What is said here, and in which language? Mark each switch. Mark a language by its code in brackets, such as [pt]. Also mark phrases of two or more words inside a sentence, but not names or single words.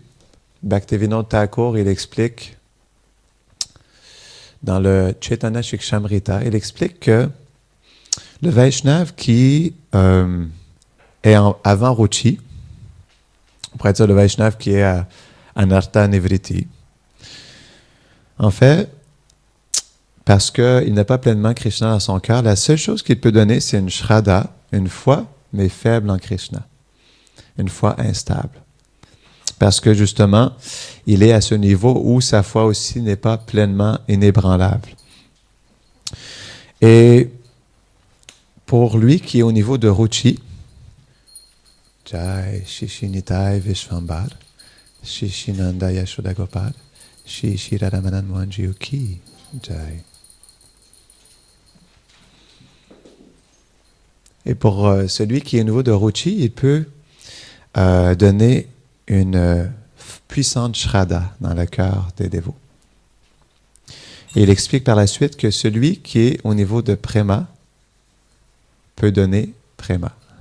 [fr] Bhaktivinoda Thakur, il explique dans le Chaitanya Shikshamrita, il explique que le Vaishnav qui est avant Ruchi, on pourrait dire le Vaishnav qui est à [sa] Anartha Nivritti, [fr] en fait, parce qu'il n'a pas pleinement Krishna dans son cœur, la seule chose qu'il peut donner, c'est une shraddha, une foi, mais faible en Krishna, une foi instable. Parce que justement, il est à ce niveau où sa foi aussi n'est pas pleinement inébranlable. Et pour lui qui est au niveau de Ruchi, [sa] Jai Shishinitai Vishvambar, Shishinanda Yashoda Gopal, Shishiramanan Mohanji Ki, Jai. [fr] Et pour celui qui est au niveau de Ruchi, il peut donner une puissante shraddha dans le cœur des dévots. Et il explique par la suite que celui qui est au niveau de Prema peut donner Prema.